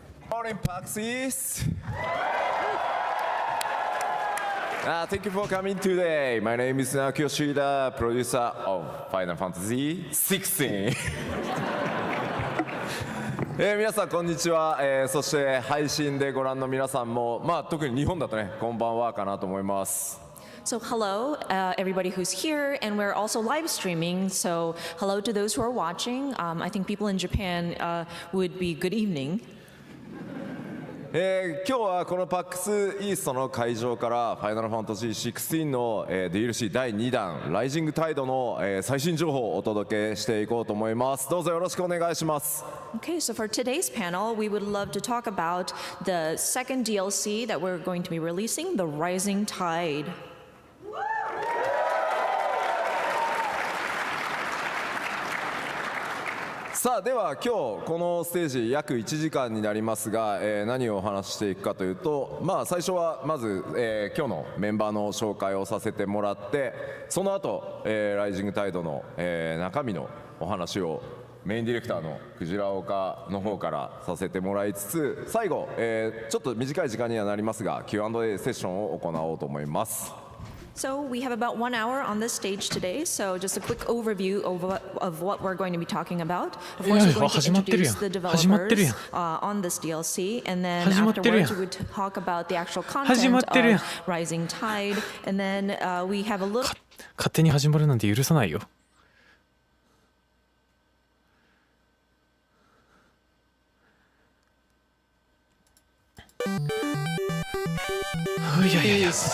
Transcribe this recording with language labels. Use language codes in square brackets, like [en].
[en] Morning, Paxis. Thank you for coming today. My name is Naoki Yoshida, producer of Final Fantasy XVI. [ja] 皆さんこんにちは、そして配信でご覧の皆さんも、特に日本だとね、こんばんはかなと思います。 [en] So hello, everybody who's here, and we're also live streaming. So hello to those who are watching. I think people in Japan would be good evening. [ja] 今日はこの PAX イーストの会場からファイナルファンタジー16の、DLC 第2弾ライジングタイドの、最新情報をお届けしていこうと思います。どうぞよろしくお願いします。 [en] Okay, so for today's panel, we would love to talk about the second DLC that we're going to be releasing, The Rising Tide. [ja] さあでは今日このステージ約1時間になりますが、何をお話ししていくかというと、最初はまず、今日のメンバーの紹介をさせてもらって、その後、ライジングタイドの、中身のお話をメインディレクターのクジラ岡の方からさせてもらいつつ、最後、ちょっと短い時間にはなりますが Q&A セッションを行おうと思います。 [en] So we have about 1 hour on this stage today. So just a quick overview of what we're going to be talking about. Of course, we're going to introduce the developers on this DLC, and then afterwards we would talk about the actual content of Rising Tide, and then we have a little. [ja] 勝手に始まるなんて許さないよ。いやいやいや。